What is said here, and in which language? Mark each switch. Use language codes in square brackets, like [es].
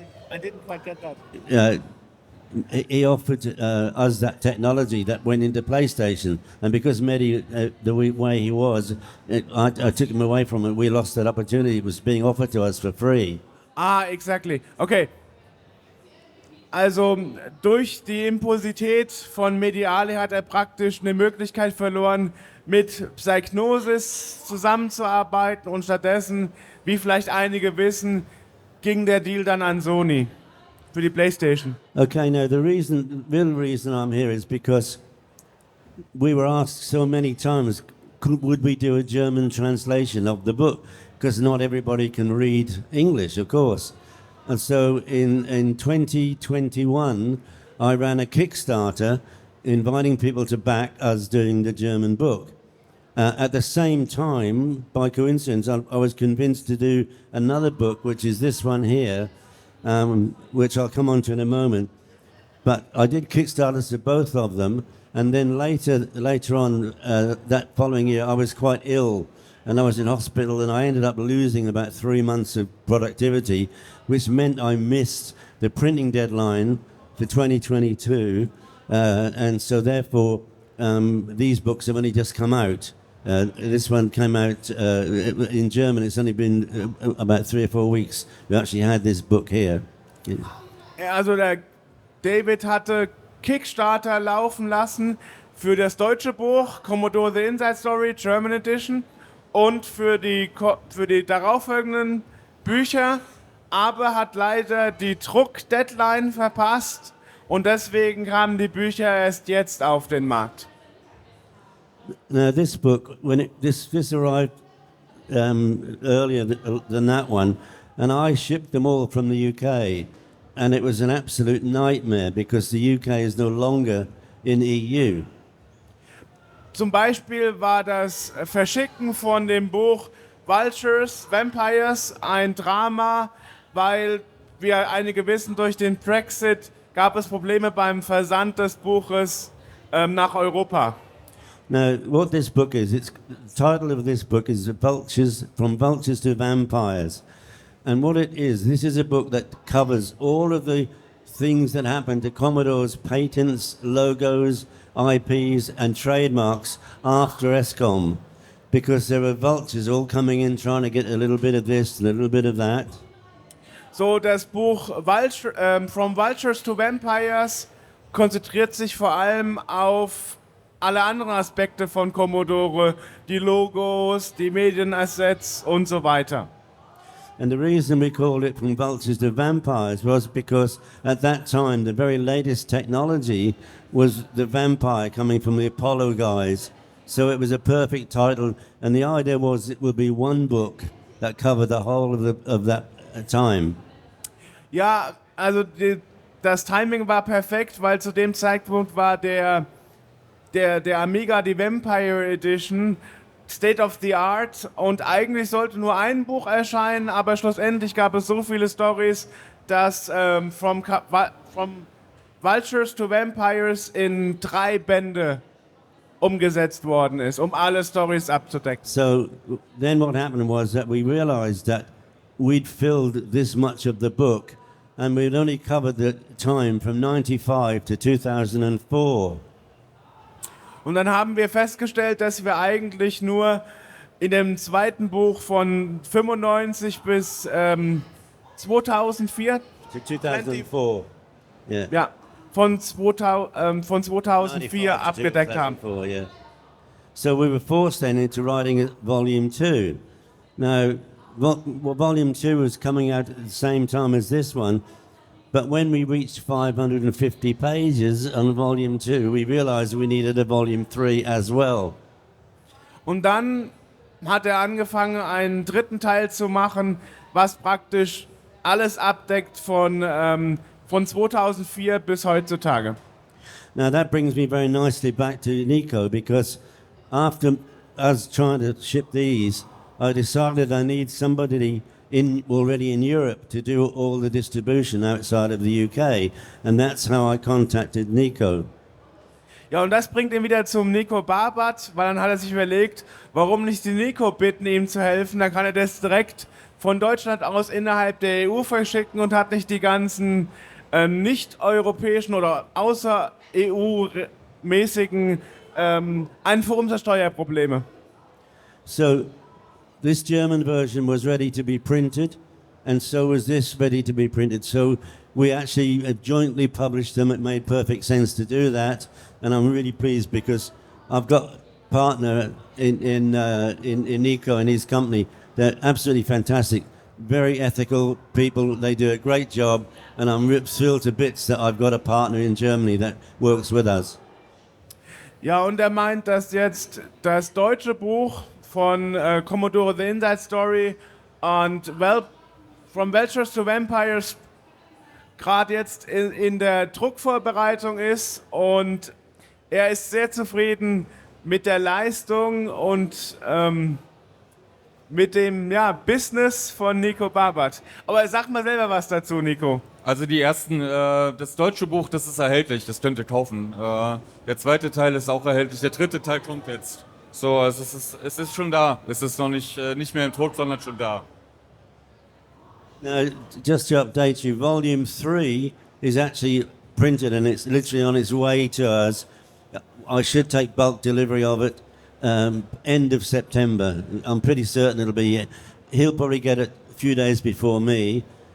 [en] I didn't quite get that. He offered us that technology that went into PlayStation, and because Mehdi, the way he was, I took him away from it. We lost that opportunity. It was being offered to us for free. Ah, exactly. Okay. [de] Also durch die Impulsität von Mehdi Ali hat er praktisch eine Möglichkeit verloren, mit Psygnosis zusammenzuarbeiten, und stattdessen, wie vielleicht einige wissen, ging der Deal dann an Sony für die PlayStation. [en] Okay, now the real reason I'm here is because we were asked so many times, would we do a German translation of the book? Because not everybody can read English, of course. And so in 2021, I ran a Kickstarter inviting people to back us doing the German book. At the same time, by coincidence, I was convinced to do another book, which is this one here, which I'll come on to in a moment. But I did Kickstarters to both of them, And then later on, that following year, I was quite ill, and I was in hospital, and I ended up losing about 3 months of productivity, which meant I missed the printing deadline for 2022, and so therefore these books have only just come out. This one came out in German. It's only been about 3 or 4 weeks. We actually had this book here. [de] Ja, also der David hatte Kickstarter laufen lassen für das deutsche Buch Commodore The Inside Story German Edition und für die darauffolgenden Bücher, aber hat leider die Druck-Deadline verpasst und deswegen kamen die Bücher erst jetzt auf den Markt. [en] Now this book, this arrived earlier than that one, and I shipped them all from the UK, and it was an absolute nightmare because the UK is no longer in EU. [de] Zum Beispiel war das Verschicken von dem Buch Vultures, Vampires ein Drama, weil wir einige wissen, durch den Brexit gab es Probleme beim Versand des Buches nach Europa. [en] Now, what this book is, the title of this book is Vultures, From Vultures to Vampires. And what it is, this is a book that covers all of the things that happened to Commodore's patents, logos, IPs and trademarks after ESCOM. Because there were vultures all coming in trying to get a little bit of this, a little bit of that. [de] So, das Buch From Vultures to Vampires konzentriert sich vor allem auf alle anderen Aspekte von Commodore, die Logos, die Medienassets und so weiter. [en] And the reason we called it From Vultures to Vampires was because at that time the very latest technology was the vampire coming from the Apollo guys. So it was a perfect title, and the idea was it would be one book that covered the whole of that time. [de] Ja, also das Timing war perfekt, weil zu dem Zeitpunkt war der Amiga, die Vampire Edition, State of the Art, und eigentlich sollte nur ein Buch erscheinen, aber schlussendlich gab es so viele Stories, dass from Vultures to Vampires in 3 Bände umgesetzt worden ist, um alle Stories abzudecken. [en] So then what happened was that we realized that we'd filled this much of the book, and we'd only covered the time from 95 to 2004. [de] Und dann haben wir festgestellt, dass wir eigentlich nur in dem zweiten Buch von 95 bis 2004... [en] To 2004. Yeah. [de] Ja, von 2004 abgedeckt haben. [en] Yeah. So we were forced then into writing Volume 2. Now, Volume 2 was coming out at the same time as this one, but when we reached 550 pages on Volume 2, we realized we needed a Volume 3 as well. [de] Und dann hat er angefangen, einen dritten Teil zu machen, was praktisch alles abdeckt von 2004 bis heutzutage. [en] Now that brings me very nicely back to Nico, because after us trying to ship these, I decided I need somebody already in Europe to do all the distribution outside of the UK, and that's how I contacted Nico. [de] Ja, und das bringt ihn wieder zum Nico Barbat, weil dann hat er sich überlegt, warum nicht die Nico bitten, ihm zu helfen. Dann kann er das direkt von Deutschland aus innerhalb der EU verschicken und hat nicht die ganzen nicht-europäischen oder außer EU-mäßigen Einfuhrumsatzsteuerprobleme. [en] So this German version was ready to be printed, and so was this ready to be printed. So we actually jointly published them. It made perfect sense to do that, and I'm really pleased because I've got a partner in Nico and his company. They're absolutely fantastic, very ethical people. They do a great job, and I'm thrilled to bits that I've got a partner in Germany that works with us. [de] Ja, und er meint, dass jetzt das deutsche Buch von Commodore The Inside Story und From Vultures to Vampires gerade jetzt in der Druckvorbereitung ist, und er ist sehr zufrieden mit der Leistung und mit dem Business von Nico Barbat. Aber sag mal selber was dazu, Nico. Also das deutsche Buch, das ist erhältlich, das könnt ihr kaufen. Der zweite Teil ist auch erhältlich, der dritte Teil kommt jetzt. So, also es ist schon da. Es ist noch nicht mehr im Druck, sondern schon da. [en] Now, just to update you, Volume 3 is actually printed and it's literally on its way to us. I should take bulk delivery of it end of September. I'm pretty certain it'll be. He'll probably get it a few days before me.